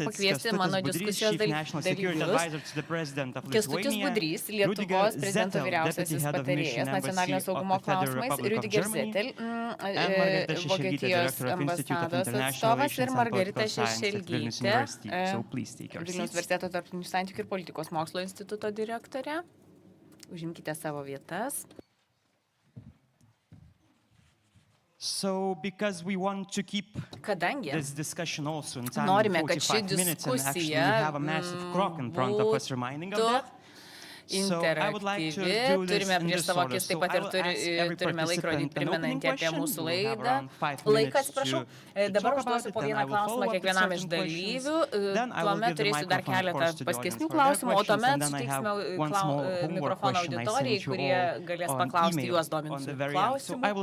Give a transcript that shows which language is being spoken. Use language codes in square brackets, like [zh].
[en] It's Stasys Budrys, Chief National Security Advisor to the President of Lithuania, Rudiger Zettel, Deputy Head of Mission Embassy of the Federal Republic of Germany, and Margarita Šešelgytė, Director of Institute of International Relations and Political Science at Vilnius University. So please take your seats. [lt] Vilniaus universiteto tarptautinių santykių ir politikos mokslo instituto direktorė. Užimkite savo vietas. [en] So, because we want to keep this discussion also in time, [lt] norime, kad ši [en] 45 minutes, and actually we have a massive clock in front of us reminding of that. [lt] Interaktyvi, turime prieš savo akis taip pat ir turime laikrodį primenantį apie mūsų laidą. Laiką, atsiprašau, dabar užduosiu po vieną klausimą kiekvienam iš dalyvių, tuomet turėsiu dar keletą paskesnių klausimų, o tuomet suteiksime mikrofoną auditorijai, kurie galės paklausti juos dominčių klausimų.